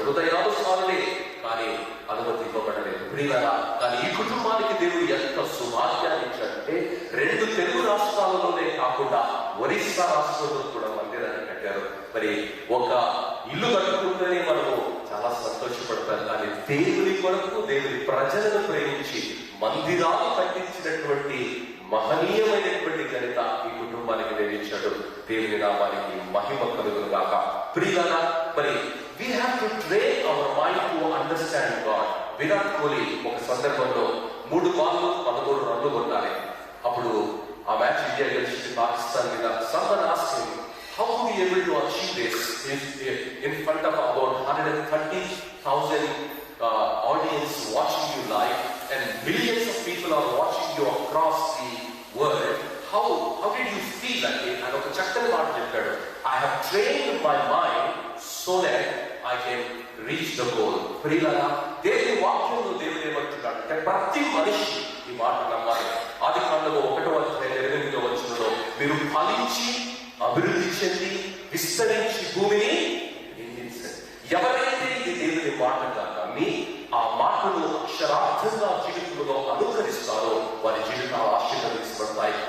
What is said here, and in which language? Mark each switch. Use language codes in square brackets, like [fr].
[te] హృదయానుసారులే, కానీ అనుమతి ఇవ్వబడలేదు. ప్రియులారా, కానీ ఈ కుటుంబానికి దేవుడు ఎంత సుభాగ్యాన్ని ఇచ్చాడంటే 2 తెలుగు రాష్ట్రాలలోనే కాకుండా ఒరిస్సా రాష్ట్రంలో కూడా మందిరాన్ని కట్టారు. మరి ఒక ఇల్లు కట్టుకుంటేనే మనము చాలా సంతోషపడతాం, కానీ దేవుని కొరకు, దేవుని ప్రజలను ప్రేమించి మందిరాలు కట్టించినటువంటి మహనీయమైనటువంటి ఘనత ఈ కుటుంబానికి నిర్మించాడు. దేవుని నామానికి మహిమ కలుగును గాక. ప్రియులారా, మరి [en] we have to train our mind to understand God. [te] Virat Kohli ఒక సందర్భంలో 3 బాల్లు 13 రన్లు కొట్టాలి. అప్పుడు ఆ మ్యాచ్ ఇండియా గెలిచింది పాకిస్తాన్ మీద. [en] someone asked him, how would you able to achieve this in front of about 130,000 audience watching you live and millions of people are watching you across the world? How did you feel that day? And [te] ఒక చక్కని మాట చెప్పాడు, [en] I have trained my mind so that I can reach the goal. [te] ప్రియులారా, దేవుని వాక్యంలో దేవుడు ఏమంటున్నాడు అంటే ప్రతి మనిషి ఈ మాట నమ్మాలి. ఆదికాండము 1:8 మీరు ఫలించి అభివృద్ధి చెంది విస్తరించి భూమిని నిందించండి. ఎవరైతే ఇది దేవుని మాటగా నమ్మి ఆ మాటను అక్షరార్థంగా జీవితంలో అనుకరిస్తారో వారి జీవితాలు ఆశీర్వదించబడతాయి.